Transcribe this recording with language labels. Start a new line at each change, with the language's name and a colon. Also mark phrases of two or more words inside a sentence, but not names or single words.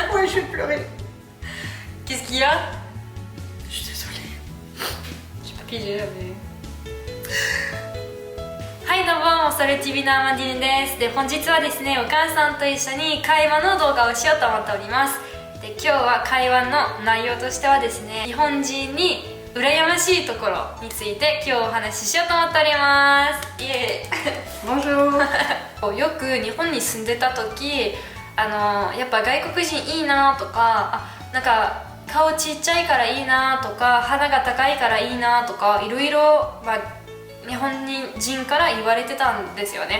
French: je vais pleurer. Qu'est-ce qu'il y a? Je suis désolée. J'ai pas pigé, mais...
Japanese: はいどうも、モソル TV のアマンディーヌです。で、本日はですね、お母さんと一緒に会話の動画をしようと思っております。で、今日は会話の内容としてはですね、日本人に羨ましいところについて今日お話ししようと思っております。イエーイよく日本に住んでた時、やっぱ外国人いいなとか、なんか顔ちっちゃいからいいなとか、鼻が高いからいいなとか、いろいろ、日本人から言われてたんですよね。